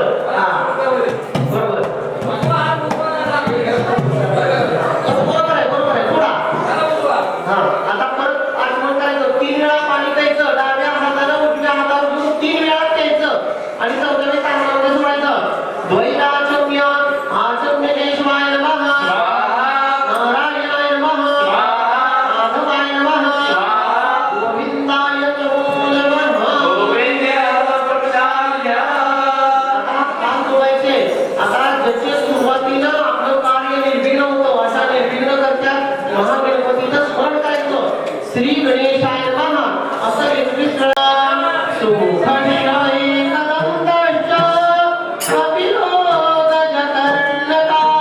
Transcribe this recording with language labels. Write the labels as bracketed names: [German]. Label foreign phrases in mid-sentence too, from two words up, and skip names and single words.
[Marathi] हा, बरोबर. बरोबर आहे. पुढा. हा, आता परत आठवण करायचं. 3 वेळा पाणी प्यायचं. डाव्या हाताला उजव्या हातावर घेऊन 3 वेळा प्यायचं आणि चौथ्या कानामध्ये सोडायचं. [Sanskrit] द्वैताचम्य आचम्य केशवाय नमः. नारायणाय नमः. माधवाय नमः. गोविंदाय नमो नमः. [Marathi] आता कान जोडायचे. आता ज्याचे सुरुवातीला आपलं कार्य निर्विघ्न होतं अशा निर्विघ्न करतात महागणपतीचं स्मरण करायचं. [Sanskrit] श्री गणेशाय नमः [Marathi] असं 21 वेळा. [Sanskrit] सुखशायी कदंबश्च कपिलो गजकर्णका.